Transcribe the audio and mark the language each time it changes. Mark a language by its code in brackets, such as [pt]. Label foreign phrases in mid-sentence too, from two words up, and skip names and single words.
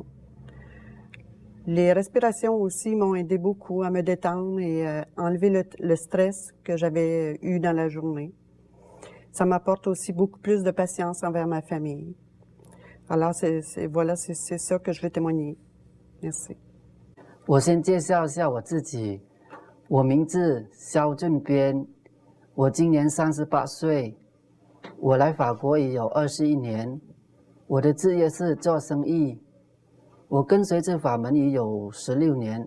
[fr] Les respirations aussi m'ont aidé beaucoup à me détendre et enlever le stress que j'avais eu dans la journée. Ça m'apporte aussi beaucoup plus de patience envers ma famille. Alors, voilà, c'est ça que je veux témoigner. Merci. [zh] 我先介绍一下我自己，我名字肖俊边，我今年38岁，我来法国已有21年，我的职业是做生意，我跟随这法门已有16年。